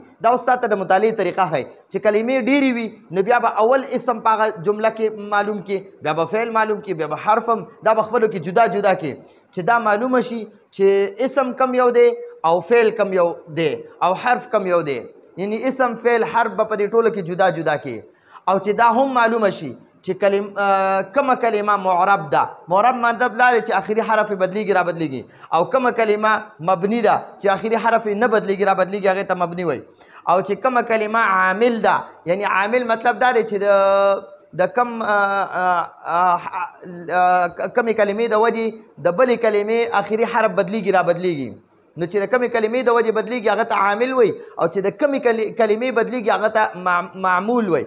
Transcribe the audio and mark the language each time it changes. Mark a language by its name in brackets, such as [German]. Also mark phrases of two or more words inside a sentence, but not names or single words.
[Pashto] دا استاد ته د مطالعې طریقه ښایي چې کلمې ډېرې وي نو بیا به اول اسم په هغه جمله کې معلوم کړي، بیا به فعل معلوم کړي، بیا به حرف هم دا به خپلو کې جدا جدا کړي چې دا معلومه شي چې اسم کم یو دی او فعل کم یو دی او حرف کم یو دی، یعنی اسم فعل حرف به په دې ټولو کې جدا جدا کړي. او چې دا هم معلومه شي چې کومه کلمه معرب ده. معرب مطلب لا چې آخري حرف بدلیږي را بدلیږي، او کومه کلمه مبني ده چې آخري حرف نه بدلیږي را بدلیږي، هغې ته مبني وایي. او چې کومه کلمه عامل ده، یعنی عامل مطلب دا دی چې د کمې کلمې د وجې د بلې کلمې آخري حرف بدلیږي را بدلیږي، نو چې د کمې کلمې د وجې بدلیږي هغه ته عامل وایي، او چې د کمې کلمې بدلیږي هغه ته معمول وایي.